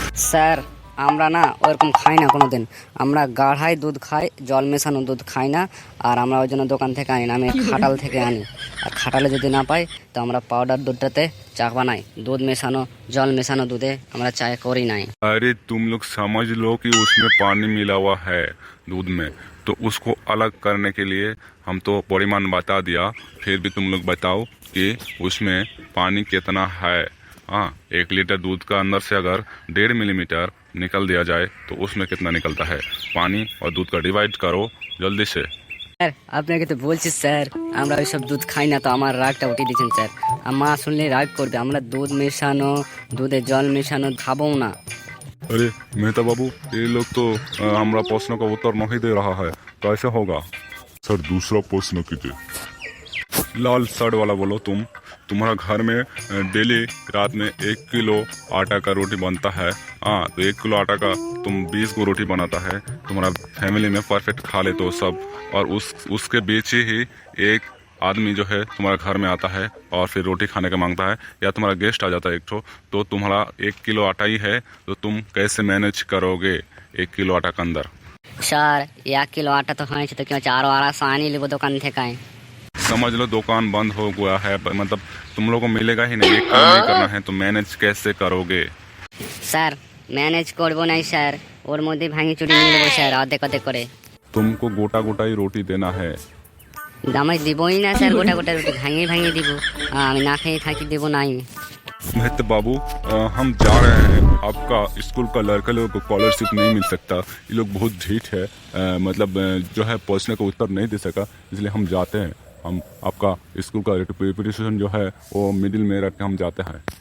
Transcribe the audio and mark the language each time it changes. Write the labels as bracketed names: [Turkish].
[Bangla] Sir আমরা না ওরকম খাই না কোনো দিন, আমরা গাঢ়াই দুধ খাই, জল মেশানো দুধ খাই না। আর আমরা ওই জন্য দোকান থেকে আনি না, আমি খাটাল থেকে আনি। আর খাটালে যদি না পাই তো আমরা পাউডার দুধটাতে চা বানাই, দুধ মেশানো জল মেশানো দুধে আমরা চাय করি নাই। [Hindi] अरे तुम लोग समझ लो कि उसमें पानी मिला हुआ है दूध में, तो उसको अलग करने के लिए हम तो परिमाण बता दिया, फिर भी तुम लोग बताओ कि उसमें पानी कितना है। हाँ, 1 लीटर दूध का अंदर से अगर 1.5 मिलीमीटर निकल दिया जाए तो उसमें कितना निकलता है? पानी और दूध का डिवाइड करो जल्दी से। [Bangla] স্যার আপনাকে তো বলছি স্যার, আমরা ওইসব দুধ খাই না, তো আমার রাগটা উঠিয়ে দিচ্ছেন স্যার। আর মা শুনলে রাগ করবে, আমরা দুধ মেশানো দুধে জল মেশানো খাবো না। [Hindi] अरे मेहता बाबू, ये लोग तो हमारा प्रश्न का उत्तर नहीं दे रहा है, कैसे होगा? सर दूसरा प्रश्न कीजिए। लाल शर्ट वाला बोलो, तुम्हारा घर में डेली रात में 1 किलो आटा का रोटी बनता है। हाँ, तो 1 किलो आटा का तुम 20 को रोटी बनाता है, तुम्हारा फैमिली में परफेक्ट खा ले तो सब। और उसके बीच ही एक आदमी जो है तुम्हारे घर में आता है और फिर रोटी खाने का मांगता है, या तुम्हारा गेस्ट आ जाता है एक ठो, तो तुम्हारा 1 किलो आटा ही है, तो तुम कैसे मैनेज करोगे 1 किलो आटा के अंदर? [Bangla] স্যার 1 কিলো আটা তো হয়েছে, তো কি হচ্ছে, আরো 250 আনি নেবো দোকান থেকে। [Hindi] समझ लो दुकान बंद हो गया है, मतलब तुम लोगों को मिलेगा ही नहीं, एक काम नहीं करना है तो मैनेज कैसे करोगे? [Bangla] স্যার ম্যানেজ করবো নাই স্যার, ওর মধ্যে ভাঙি চুরি নিয়ে নেবো স্যার, অর্ধেক অর্ধেক করে। [Hindi] तुमको गोटा गोटा ही रोटी देना है। [Bangla] আমি দিবই না স্যার, গোটা গোটা রুটি ভাঙিয়ে ভাঙিয়ে দিব, আমি না খেয়ে থাকি দেবো নাই। [Hindi] मेहता बाबू, हम जा रहे हैं, आपका स्कूल का लड़का लोगों को स्कॉलरशिप नहीं मिल सकता, ये लोग बहुत ढीठ है, मतलब जो है प्रश्न का उत्तर नहीं दे सका, इसलिए हम जाते हैं। हम आपका स्कूल का प्रिपरेशन जो है वो मिडिल में रख के हम जाते हैं।